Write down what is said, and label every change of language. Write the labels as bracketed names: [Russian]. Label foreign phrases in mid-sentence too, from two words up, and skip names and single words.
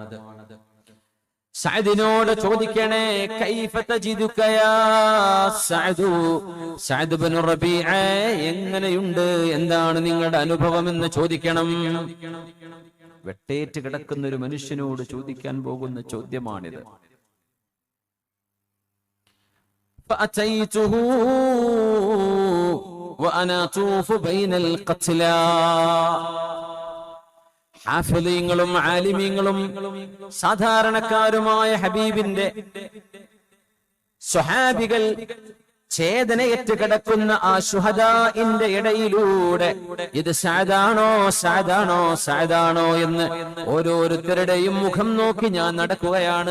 [Malayalam] സഅദിനോട് ചോദിക്കണേ, [Arabic] كيف تجدك يا سعد, [Malayalam] സഅദ് ഇബ്നു റബീഅ എങ്ങനെയുണ്ട്, എന്താണ് നിങ്ങളുടെ അനുഭവം എന്ന് ചോദിക്കണം. വെട്ടേറ്റ് കിടക്കുന്ന ഒരു മനുഷ്യനോട് ചോദിക്കാൻ പോകുന്ന ചോദ്യമാണിത്. [Arabic] فأتيته وأنا أطوف بين القتلى. [Malayalam] ഹാഫിളീങ്ങളും ആലിമീങ്ങളും സാധാരണക്കാരുമായ ഹബീബിന്റെ സ്വഹാബികൾ ചേതനയേറ്റ് കിടക്കുന്ന ആ ശുഹദാഇന്റെ ഇടയിലൂടെ ഇത് സഅദാണോ സഅദാണോ സഅദാണോ എന്ന് ഓരോരുത്തരുടെയും മുഖം നോക്കി ഞാൻ നടക്കുകയാണ്.